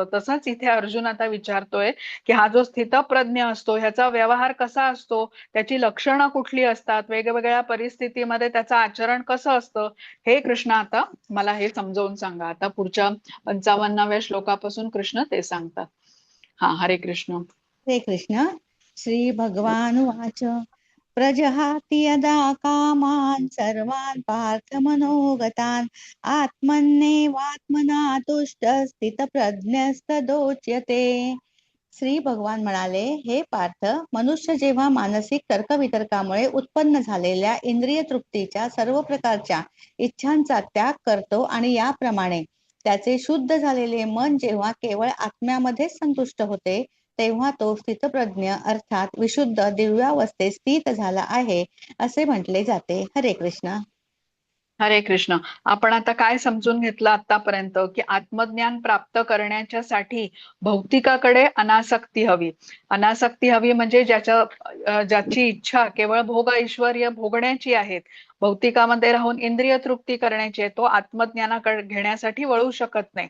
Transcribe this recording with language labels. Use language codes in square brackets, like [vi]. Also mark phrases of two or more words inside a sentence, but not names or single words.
[mr] तसंच इथे अर्जुन आता विचारतोय की हा जो स्थितप्रज्ञ असतो ह्याचा व्यवहार कसा असतो, त्याची लक्षणं कुठली असतात, वेगवेगळ्या परिस्थितीमध्ये त्याचं आचरण कसं असतं, हे कृष्ण आता मला हे समजावून सांगा. आता पुढच्या 55व्या श्लोकापासून कृष्ण ते सांगतात. हा, हरे कृष्ण. हरे कृष्ण. [sa] श्री भगवानुवाच प्रजहाति यदा कामान् सर्वान् पार्थ मनोगतान् आत्मन्नेवात्मना तुष्टः स्थितप्रज्ञस्तदोच्यते. [mr] श्री भगवान म्हणाले, हे पार्थ, मनुष्य जेव्हा मानसिक तर्कवितर्कामुळे उत्पन्न झालेल्या इंद्रिय तृप्तीच्या सर्व प्रकारच्या इच्छांचा त्याग करतो आणि याप्रमाणे त्याचे शुद्ध झालेले मन जेव्हा केवळ आत्म्यामध्येच संतुष्ट होते, तेव्हा तो स्थितप्रज्ञ अर्थात विशुद्ध दिव्यावस्थेत स्थित झाला आहे असे म्हटले जाते. हरे कृष्ण. हरे कृष्ण. आपण आता काय समजून घेतलं आतापर्यंत की आत्मज्ञान प्राप्त करण्याच्यासाठी भौतिकाकडे अनासक्ती हवी. अनासक्ती हवी म्हणजे ज्याची इच्छा केवळ भोग ऐश्वर्य भोगण्याची आहेत, भौतिकामध्ये राहून इंद्रिय तृप्ती करण्याची आहे, तो आत्मज्ञानाकडे घेण्यासाठी वळू शकत नाही.